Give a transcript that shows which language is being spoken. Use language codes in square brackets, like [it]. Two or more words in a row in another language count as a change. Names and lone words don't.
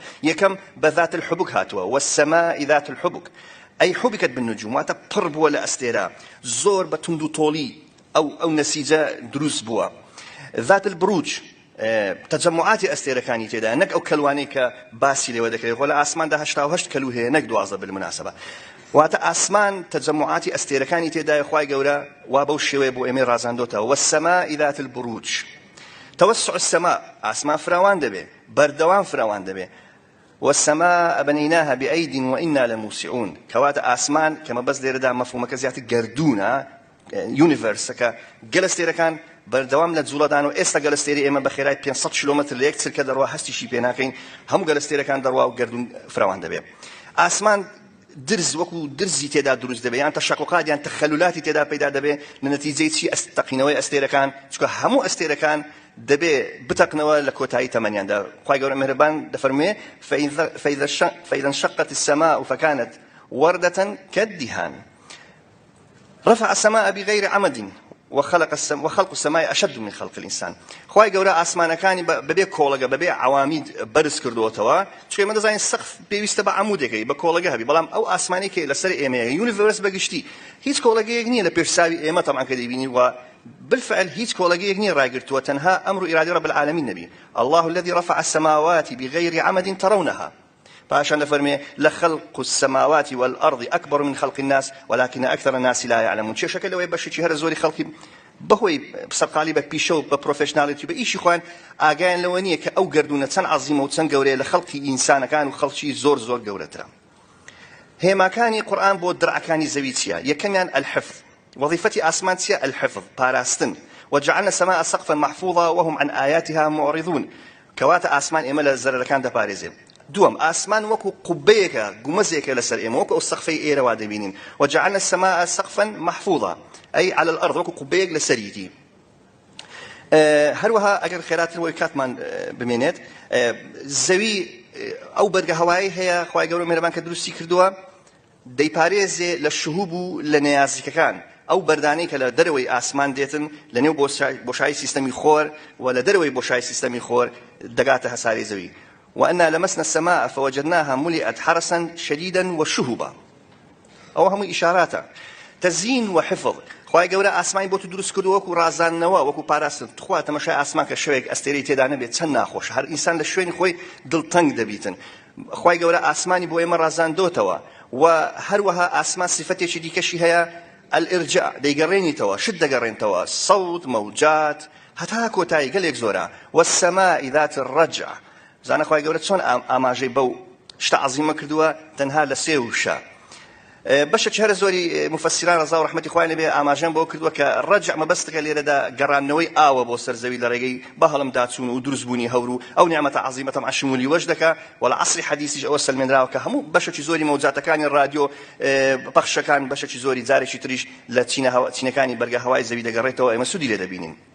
[ckb] یەکەم بە [ar] ذات الحبک [ckb] هاتووە، [ar] والسەماء ذات الحبک، ئەی حبکت بالنجوم، [ckb] واتە پڕ بووە لە ئەستێرە، زۆر بە توند و تۆڵی ئەو نەسیجە دروست بووە. [ar] ذات البروج، [ckb] تەجەمعاتی ئەستێرەکانی تێدا، نەک ئەو کەلوانەی کە باسی لێوە دەکرێت. خۆ لە ئاسماندا 88 کەلو هەیە، نەک 12 بالمناسبە. واتە ئاسمان تەجەمعاتی ئەستێرەکانی تێدایە. خوای گەورە وا بەو شێوەیە بۆ ئێمە ڕازاندۆتەوە. [ar] والسەماء ذات البروج، توسع السماء، [ckb] ئاسمان فراوان دەبێ، بەردەوام فراوان دەبێ. [ar] والسماء بنيناها بأيد وإنا لموسعون، [ckb] کەواتە ئاسمان کەمە بەس لێرەدا مەفهومەکە زیاتر گەردوونە، یونیڤەرسەکە گەلەستێرەکان بەردەوام لە جوڵەدان و ئێستا گەلەستێری ئێمە بە خێرای 500 کیلۆمەتر لە یەک چرکە دەڕوا، هەستیشی پێ ناکەین، هەموو گەلەستێرەکان دەڕوا و گەردون فراوان دەبێ. ئاسمان درز وەکو درزی تێدا دروست دەبێ، یان تەشەقوقات یان تەخەلولاتی تێدا پەیدا دەبێ لە نەتیجەی چی؟ تەقینەوەی ئەستێرەکان، چونکە هەموو ئەستێرەکان دەبێ بتەقنەوە لە کۆتایی تەمەنیاندا. خوای گەورە میهرەبان دەفەرموێ [ar] فإذا انشقت السماء فكانت وردة كالدهان رفع السماء بغير عمد وخلق السماء أشد من خلق الإنسان. [ckb] خوای گەورە ئاسمانەکانی بەبێ کۆڵەگە بەبێ عوامید بەرز کردوتەوە، چکە ئێمە دەزانین سەقف پێویستە بە عەمودێکەی بە کۆڵەگە هەبی، بەڵام ئەو ئاسمانی کە لەسەر ئێمەیە یونیڤەرس بەگشتی هیچ کۆڵەگەیەک نییە لە پێشساوی ئێمە تەمان کە دەیبینی، و بالفعل هیچ کۆڵەگەیەک نییە ڕاگرتووە، تەنها ئەمر و ئیرادەی [ar] رب العالمین [ckb] نەبی. [ar] الله الذي رفع السماوات بغير عمد ترونها، [ckb] پاشان دەفەرمێ [ar] لخلق السماوات والأرض أكبر من خلق الناس ولكن أكثر الناس لا يعلمون. [ckb] چێشەکە لەوەی بەشێکی هەرە زۆری خەڵکی بەهۆی سەرقالی بە پیشە و بە پرۆفێشناڵیتی بە ئیشی خۆیان ئاگایان لەوە نییە کە ئەو گەردونە چەند عەزیمە و چەند گەورەیە لە خەڵکی ئینسانەکان و خەڵکی زۆر زۆر گەورەترە. هێماکانی قورئان بۆ درعەکانی زەوی چییە؟ یەکەمیان الحفظ، وظیفەتی ئاسمان چییە؟ الحفظ، پاراستن. [ar] وجعلنا السماء سقفا محفوظا وهم عن آياتها معرضون، [ckb] کەواتە ئاسمان ئێمە لە زەرەرەکان دەپارێزێ. دووەم، ئاسمان وەکو قوبەیەکە، گومەزێکە لەسەر ئێمە، وەکو ئەو سەقفەی ئێرەوا دەبینین. [ar] وجعلنا السماء سقفا محفوظا أي على الأرض، [ckb] وەکو قوبەیەک لەسەریتی. هەروەها ئەگەر خێراتر وەی کاتمان بمێنێت، زەوی ئەو بەرگە هەوایی هەیە خوای گەورە میهرەبان کە دروستی کردووە، دەیپارێزێ لە شوهوب و لە نێازیکەکان، ئەو بەردانەی کە لە دەرەوەی ئاسمان دێتن لە نێو بۆشایی سیستەمی خۆر و لە دەرەوەی بۆشایی سیستەمی خۆر دەگاتە هەساری زەوی. [ar] وأنا لمسنا السماء فوجدناها ملئت حرسا شديدا وشهبا، أو هم إشارات تزيين وحفظ. [ckb] خوای گەورە ئاسمانی بۆ تو دروست کردووە وەکو ڕازاندنەوە، وەکو پاراستن. تخوا تەماشای ئاسمان کە شەوێک ئەستێرەی تێدا نەبێت چەند ناخۆش، هەر ئینسان لە شوێنی خۆی دڵتەنگ دەبیتن. خوای گەورە ئاسمانی بۆ ئێمە ڕازاندۆتەوە، و هەروەها ئاسمان صفەتێکی دیکەشی هەیە، الإرجاع، دەیگەڕێنیتەوە، شت دەگەڕێنتەوە، سەوت، مەوجات، هەتا کۆتایی گەلێک زۆرە. [ar] والسماء ذات الرجع، [ckb] زانە خوای گەورە چۆن ئاماژەی بەو شتە عەزیمە کردووە تەنها لە سێ وشە. بەشێکی هەر زۆری مفسران ڕزا و ڕەحمەتی خوایان لێبێ ئاماژەیان بۆ کردووە کە ڕەجع مەبەستەکە لێرەدا گەڕانەوەی ئاوە بۆ سەرزەوی لە ڕێگەی بە هەڵمداچوون و دروستبوونی هەور و ئەو نیعمەتە عەزیمە تەمەن شمولی وەش دەکات وەڵا عەسری حەدیثیش ئەوە سەلمێنراوە کە هەموو بەشێکی زۆری مەوجاتەکانی ڕادیۆ پەخشەکان بەشێکی زۆری جارێکی تریش لە چینەکانی بەرگە هەوای زەوی دەگەڕێتەوە ئێمە سوودی لێ دەبینین.